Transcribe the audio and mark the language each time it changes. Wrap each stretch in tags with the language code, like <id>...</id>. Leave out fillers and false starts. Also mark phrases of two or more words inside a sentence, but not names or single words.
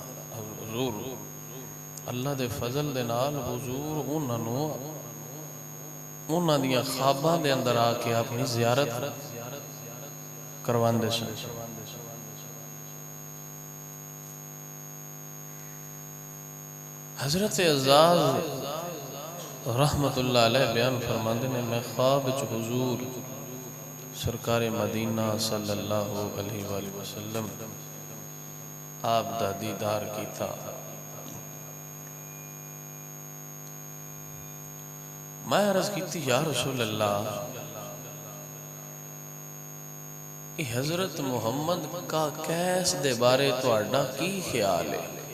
<pa>حضور اللہ دے فضل دے نال حضور اوہناں دیاں خواباں دے اندر آکے اپنی زیارت کرواندے سن. حضرت عزاز</pa> <ar>رحمة الله عليه</ar> <pa>بیان فرماندے نے میں خواب وچ حضور سرکار مدینہ</pa> <ar>صلى الله عليه وسلم</ar> <pa>آپ دا دیدار کیتا. میں عرض کی</pa> <ar>يا رسول الله</ar> <pa>حضرت محمد کا قیس دے بارے تہاڈا کی خیال ہے?</pa>